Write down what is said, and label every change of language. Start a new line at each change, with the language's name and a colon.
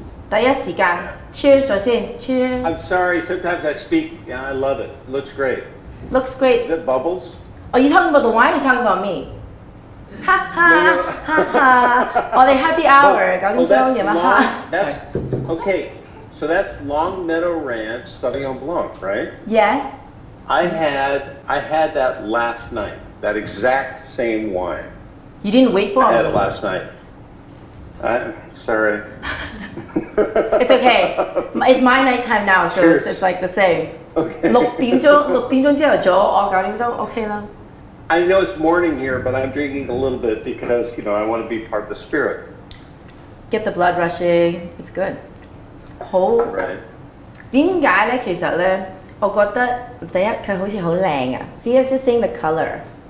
Cantonese: 第一時間 cheers 咗先 cheers.
English: I'm sorry. Sometimes I speak. Yeah, I love it. It looks great. Looks great. Is it bubbles? Are you talking about the wine or talking about me? 哈哈 No. 哈哈！
Cantonese: 我哋 happy hour 9點鐘夜晚黑。
English: That's okay. So that's Long Meadow Ranch Sauvignon Blanc, right? Yes. I had that last night. That exact same wine. You didn't wait for I had it it. last night. I'm sorry. It's okay. It's my night time now, so Cheers. it's like the same. Okay.
Cantonese: 6點鐘朝頭早，我9點鐘 OK 啦。
English: I know it's morning here, but I'm drinking a little bit because I want to be part of the spirit. Get the blood rushing. It's good. 好。 Right.
Cantonese: 點解咧？其實咧，我覺得第一佢好似好靚啊。
English: See, it's just saying the color.